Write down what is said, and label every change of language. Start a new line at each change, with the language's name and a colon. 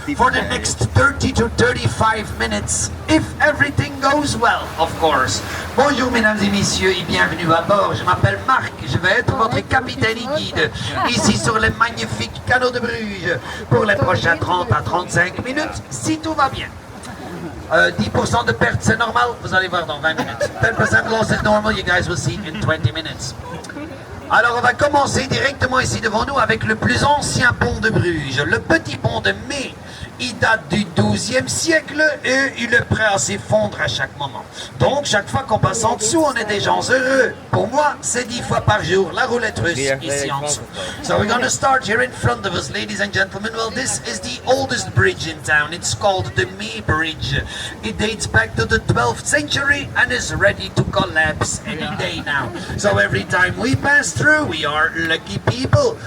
English: for the next 30 to 35 minutes, if everything goes well, of course.
French: Bonjour mesdames et messieurs et bienvenue à bord. Je m'appelle Marc, je vais être votre capitaine et guide ici sur le magnifique canot de Bruges pour les prochains 30 à 35 minutes, si tout va bien. 10% de perte, c'est normal, vous allez voir dans 20 minutes.
English: 10% loss is normal, you guys will see in 20 minutes.
French: Alors on va commencer directement ici devant nous avec le plus ancien pont de Bruges, le petit pont de Mai. Il date du XIIe siècle et il est prêt à s'effondrer à chaque moment. Donc chaque fois qu'on passe en dessous, on est des gens heureux. Pour moi, c'est 10 fois par jour la roulette russe ici en dessous.
English: So we're going to start here in front of us, ladies and gentlemen. Well, this is the oldest bridge in town. It's called the May Bridge. It dates back to the 12th century and is ready to collapse any day now. So every time we pass through, we are lucky people.